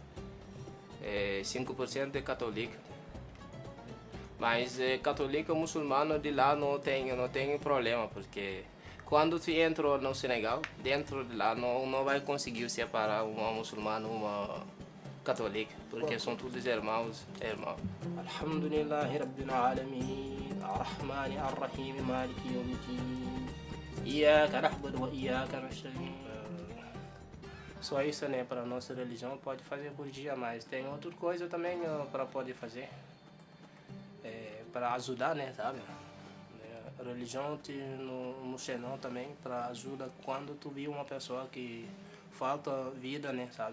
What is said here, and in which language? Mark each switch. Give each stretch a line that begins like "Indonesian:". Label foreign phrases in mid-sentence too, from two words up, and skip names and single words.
Portuguese: 5% é católico. Mas católico e muçulmano de lá não tem problema, porque quando tu entra no Senegal, dentro de lá não vai conseguir separar uma muçulmana e uma católica, porque são todos irmãos.
Arabic: الحمد لله رب العالمين الرحمن الرحيم مالك يوم الدين إياك نعبد وإياك نستعين.
Portuguese: Só isso, né, para a nossa religião pode fazer por dia, mas tem outra coisa também para poder fazer, para ajudar, né, sabe? A religião no Xenon também, para ajuda quando tu vê uma pessoa que falta vida, né, sabe?